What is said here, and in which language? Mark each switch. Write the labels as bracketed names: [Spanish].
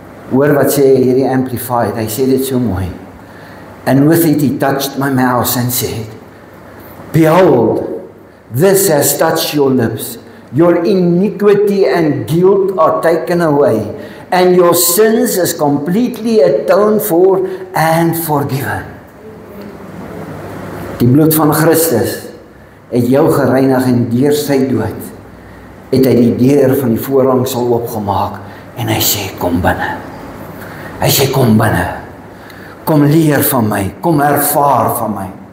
[Afrikaans] Hoor wat sê hierdie Amplified, hy sê dit so mooi. [English] And with it he touched my mouth and said, Behold, this has touched your lips. Your iniquity and guilt are taken away, and your sins is completely atoned for and forgiven. [Afrikaans] Die bloed van Christus het jou gereinig en deur sy dood het hy die deur van die voorhangsel oopgemaak en hy sê kom binne. Hy sê kom binne. Kom leer van my, kom ervaar van my.